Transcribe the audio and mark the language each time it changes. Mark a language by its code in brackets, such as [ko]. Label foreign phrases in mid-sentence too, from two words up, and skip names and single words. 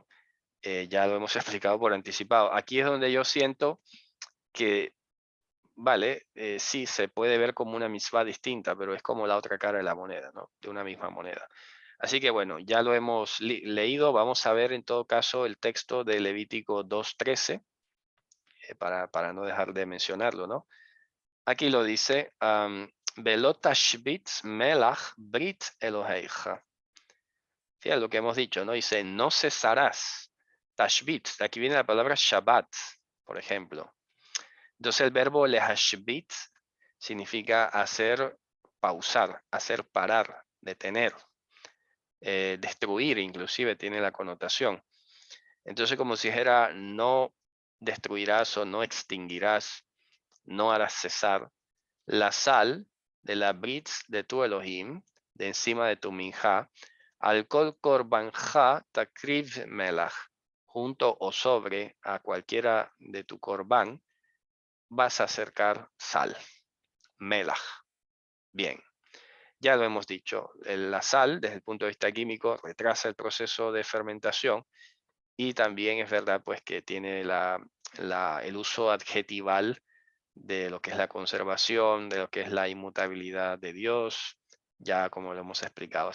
[es] Ya lo hemos explicado por anticipado. Aquí es donde yo siento que, vale, sí, se puede ver como una mitzvah distinta, pero es como la otra cara de la moneda, ¿no? De una misma moneda. Así que bueno, ya lo hemos leído. Vamos a ver en todo caso el texto de Levítico 2:13, para no dejar de mencionarlo, ¿no? Aquí lo dice, [he] "ולא תשבית מלח ברית אלהיך". [es] Fíjate lo que hemos dicho, ¿no? Dice, no cesarás. Tashbit, de aquí viene la palabra Shabbat, por ejemplo. Entonces el verbo lehashbit significa hacer pausar, hacer parar, detener, destruir, inclusive tiene la connotación. Entonces como si dijera, no destruirás o no extinguirás, no harás cesar la sal de la brit de tu Elohim, de encima de tu minja, [he] על כל קרבנך תקריב מלח, [es] junto o sobre a cualquiera de tu corbán, vas a acercar sal, melach. Bien, ya lo hemos dicho, la sal, desde el punto de vista químico, retrasa el proceso de fermentación y también es verdad pues que tiene el uso adjetival de lo que es la conservación, de lo que es la inmutabilidad de Dios, ya como lo hemos explicado.